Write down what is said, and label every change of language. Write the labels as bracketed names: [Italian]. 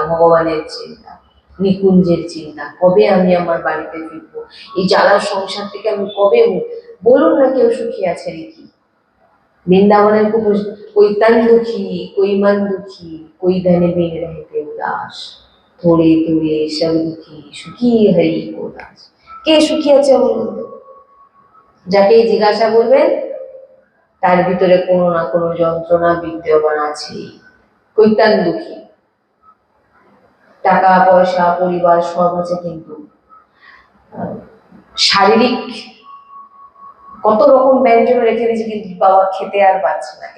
[Bangla] ভগবানের চিন্তা, নিকুঞ্জের চিন্তা, কবে আমি আমার বাড়িতে ফিরবো, এই জ্বালার সংসার থেকে আমি কবে, বলুন না কেউ সুখী আছে নাকি? [Hindi] বৃন্দাবনের कोई तन दुखी कोई मन दुखी कोई धन बिन रहते उदास थोड़े थोड़े सब दुखी सुखी हरि को दास। [Bangla] কে সুখী আছে বলুন? যাকে জিজ্ঞাসা করবেন তার ভিতরে কোনো না কোনো যন্ত্রণা বিদ্যমান আছে। কৈতান দুঃখী, টাকা পয়সা পরিবার সব আছে, কিন্তু শারীরিক কত রকম ব্যঞ্জন রেখে দিয়েছে, কিন্তু বাবা খেতে আর পাচ্ছে না।